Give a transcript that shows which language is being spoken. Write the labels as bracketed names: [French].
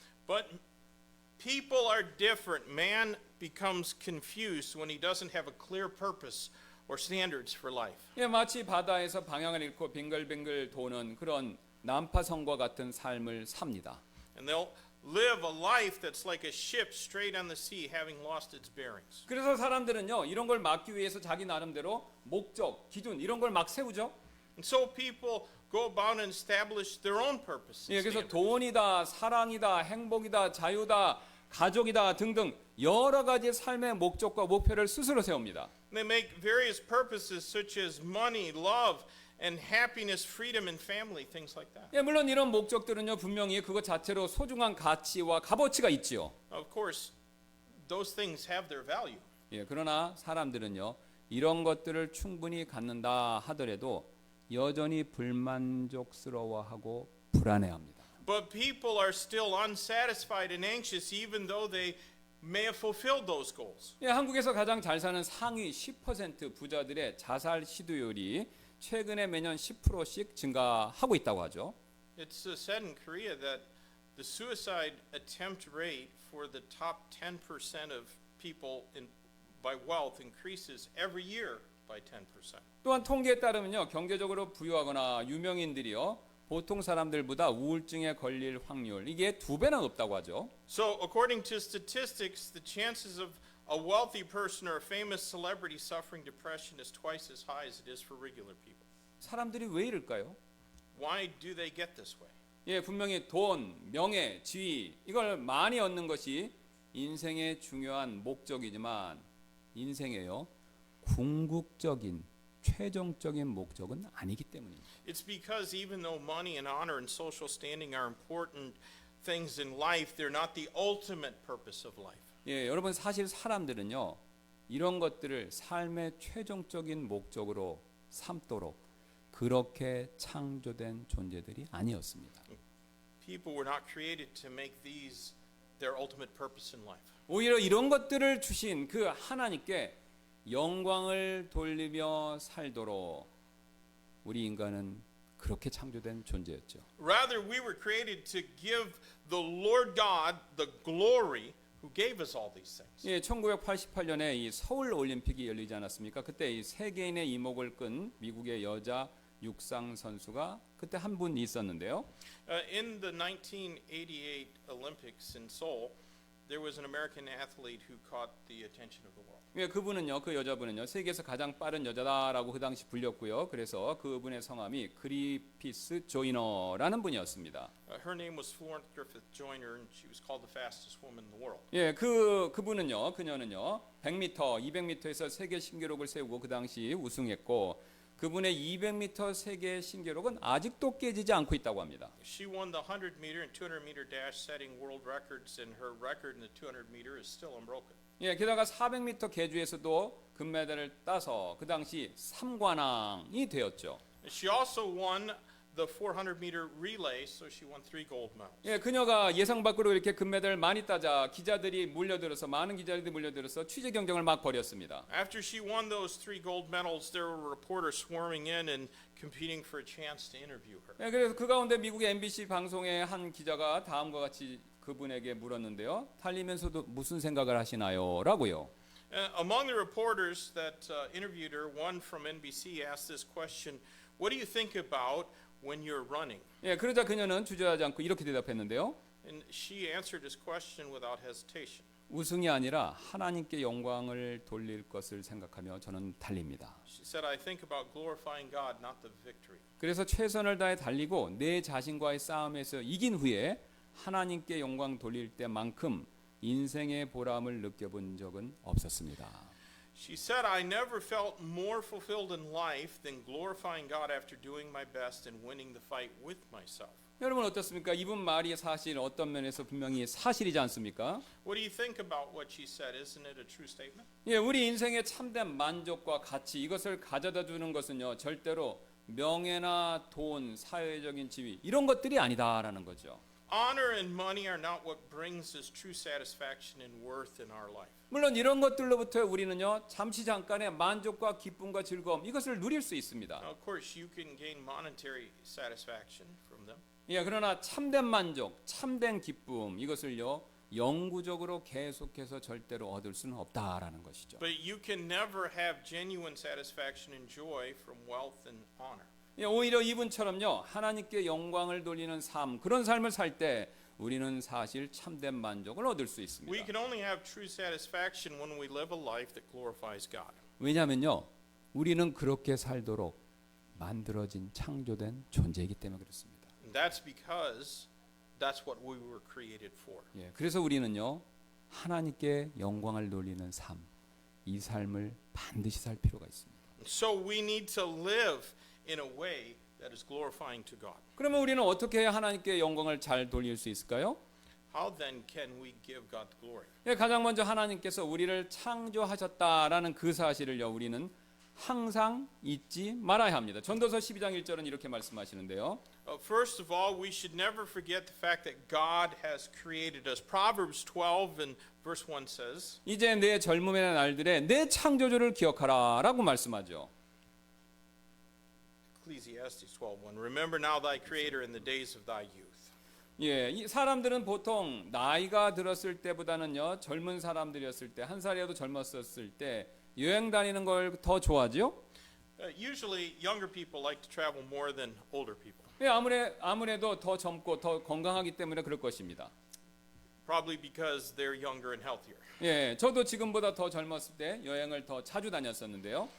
[English] But people are different. Man becomes confused when he doesn't have a clear purpose or standards for life. [Korean] 예, 마치 바다에서 방향을 잃고 빙글빙글 도는 그런 난파선과 같은 삶을 삽니다. [English] And they'll live a life that's like a ship straight on the sea having lost its bearings. [Korean] 그래서 사람들은요, 이런 걸 막기 위해서 자기 나름대로 목적, 기준 이런 걸 막 세우죠. [English] And so people go about and establish their own purpose. [Korean] 예, [English] and [Korean] 그래서 [English] standards. [Korean] 돈이다, 사랑이다, 행복이다, 자유다, 가족이다 등등 여러 가지 삶의 목적과 목표를 스스로 세웁니다. [English] They make various purposes such as money, love, and happiness, freedom, and family, things like that. [Korean] 예, 물론 이런 목적들은요, 분명히 그것 자체로 소중한 가치와 값어치가 있지요. [English] Of course, those things have their value. [Korean] 예, 그러나 사람들은요, 이런 것들을 충분히 갖는다 하더라도 여전히 불만족스러워하고 불안해합니다. [English] But people are still unsatisfied and anxious even though they may have fulfilled those goals. [Korean] 예, 한국에서 가장 잘 사는 상위 10% 부자들의 자살 시도율이 최근에 매년 10%씩 증가하고 있다고 하죠. [English] It's said in Korea that the suicide attempt rate for the top 10% of people by wealth increases every year by 10%. [Korean] 또한 통계에 따르면요, 경제적으로 부유하거나 유명인들이요, 보통 사람들보다 우울증에 걸릴 확률 이게 2배나 높다고 하죠. [English] So, according to statistics, the chances of a wealthy person or a famous celebrity suffering depression is twice as high as it is for regular people. [Korean] 사람들이 왜 이럴까요? [English] Why do they get this way? [Korean] 예, 분명히 돈, 명예, 지위 이걸 많이 얻는 것이 인생의 중요한 목적이지만 인생에요, 궁극적인 최종적인 목적은 아니기 때문입니다. [English] It's because even though money and honor and social standing are important things in life, they're not the ultimate purpose of life. [Korean] 예, 여러분 사실 사람들은요, 이런 것들을 삶의 최종적인 목적으로 삼도록 그렇게 창조된 존재들이 아니었습니다. [English] People were not created to make these their ultimate purpose in life. [Korean] 오히려 이런 것들을 주신 그 하나님께 영광을 돌리며 살도록 우리 인간은 그렇게 창조된 존재였죠. [English] Rather, we were created to give the Lord God the glory who gave us all these things. [Korean] 예, 1988년에 이 서울 올림픽이 열리지 않았습니까? 그때 이 세계인의 이목을 끈 미국의 여자 육상 선수가 그때 한 분 있었는데요. [English] In the 1988 Olympics in Seoul, there was an American athlete who caught the attention of the world. [Korean] 예, 그분은요, 그 여자분은요, 세계에서 가장 빠른 여자다라고 그 당시 불렸고요. 그래서 그분의 성함이 그리피스 조이너라는 분이었습니다. [English] Her name was Florence Griffith Joyner, and she was called the fastest woman in the world. [Korean] 예, 그분은요, 그녀는요, 100m, 200m에서 세계 신기록을 세우고 그 당시 우승했고, 그분의 200m 세계 신기록은 아직도 깨지지 않고 있다고 합니다. [English] She won the 100 meter and 200 meter dash, setting world records, and her record in the 200 meter is still unbroken. [Korean] 예, 게다가 400m 계주에서도 금메달을 따서 그 당시 3관왕이 되었죠. [English] She also won the 400 meter relay, so she won 3 gold medals. [Korean] 예, 그녀가 예상 밖으로 이렇게 금메달을 많이 따자 기자들이 몰려들어서 많은 기자들이 몰려들어서 취재 경쟁을 막 벌였습니다. [English] After she won those 3 gold medals, there were reporters swarming in and competing for a chance to interview her. [Korean] 예, 그래서 그 가운데 미국의 MBC 방송의 한 기자가 다음과 같이 그분에게 물었는데요. 달리면서도 무슨 생각을 하시나요? 라고요. [English] Among the reporters that interviewed her, one from NBC asked this question, "What do you think about when you're running?" [Korean] 예, 그러자 그녀는 주저하지 않고 이렇게 대답했는데요. [English] And she answered this question without hesitation. [Korean] 우승이 아니라 하나님께 영광을 돌릴 것을 생각하며 저는 달립니다. [English] She said, "I think about glorifying God, not the victory." [Korean] 그래서 최선을 다해 달리고 내 자신과의 싸움에서 이긴 후에 하나님께 영광 돌릴 때만큼 인생의 보람을 느껴본 적은 없었습니다. [English] She said, "I never felt more fulfilled in life than glorifying God after doing my best and winning the fight with myself." [Korean] 여러분 어떻습니까? 이분 말이 사실 어떤 면에서 분명히 사실이지 않습니까? [English] What do you think about what she said? Isn't it a true statement? [Korean] 예, 우리 인생의 참된 만족과 가치 이것을 가져다 주는 것은요 절대로 명예나 돈, 사회적인 지위 이런 것들이 아니다라는 거죠. [English] Honor and money are not what brings us true satisfaction and worth in our life. [Korean] 물론 이런 것들로부터 우리는요 잠시 잠깐의 만족과 기쁨과 즐거움 이것을 누릴 수 있습니다. [English] Now, of course, you can gain monetary satisfaction from them. [Korean] 예, 그러나 참된 만족, 참된 기쁨 이것을요 영구적으로 계속해서 절대로 얻을 수는 없다라는 것이죠. [English] But you can never have genuine satisfaction and joy from wealth and honor. [Korean] 예, 오히려 이분처럼요 하나님께 영광을 돌리는 삶 그런 삶을 살 때 우리는 사실 참된 만족을 얻을 수 [English] We [Korean] 있습니다. [English] can only have true satisfaction when we live a life that glorifies God. [Korean] 왜냐하면요 우리는 그렇게 살도록 만들어진 창조된 존재이기 때문에 그렇습니다. [English] And that's because that's what we were created for. [Korean] 예, 그래서 우리는요 하나님께 영광을 돌리는 삶, 이 삶을 반드시 살 필요가 있습니다. [English] So we need to live in a way that is glorifying to God. [Korean] 그러면 우리는 어떻게 해야 하나님께 영광을 잘 돌릴 수 있을까요? [English] How then can we give God the glory? [Korean] 예, 가장 먼저 하나님께서 우리를 창조하셨다라는 그 사실을요 우리는 항상 잊지 말아야 합니다. 전도서 12장 1절은 이렇게 말씀하시는데요. [English] First of all, we should never forget the fact that God has created us. Proverbs 12 and verse 1 says, [Korean] 이제 내 젊음의 날들에 내 창조주를 기억하라라고 말씀하죠. [English] Ecclesiastes 12:1. Remember now thy creator in the days of thy youth. [Korean] 예, 이 사람들은 보통 나이가 들었을 때보다는요 젊은 사람들이었을 때 한 살이라도 젊었었을 때 여행 다니는 걸 더 좋아하죠. [English] Usually, younger people like to travel more than older people. [Korean] 예, 아무래도 더 젊고 더 건강하기 때문에 그럴 것입니다. [English] Probably because they're younger and healthier. [Korean] 예, 저도 지금보다 더 젊었을 때 여행을 더 자주 다녔었는데요.